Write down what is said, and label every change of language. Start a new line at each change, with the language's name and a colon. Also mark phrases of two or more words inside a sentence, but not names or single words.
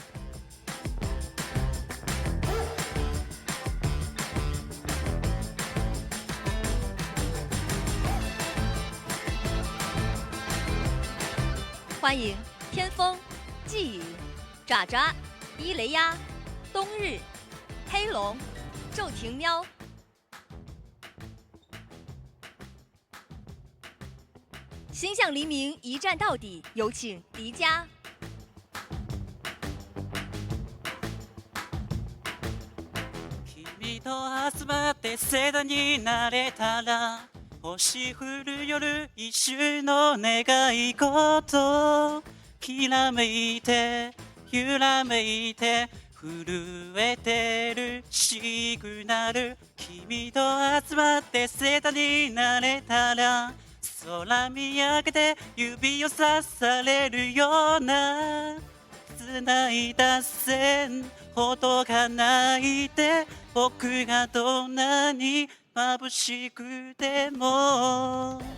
Chinese: 欢迎天风、季雨、爪爪、伊雷鸭、冬日、黑龙、骤停喵。心向黎明，一战到底，有请迪迦。
Japanese: 君と集まって世代になれたら星降る夜一瞬の願い事きらめいて揺らめいて震えてるシグナル君と集まって世代になれたら空見上げて指をさされるような繋いだ線ほどがないで僕がどんなに眩しくても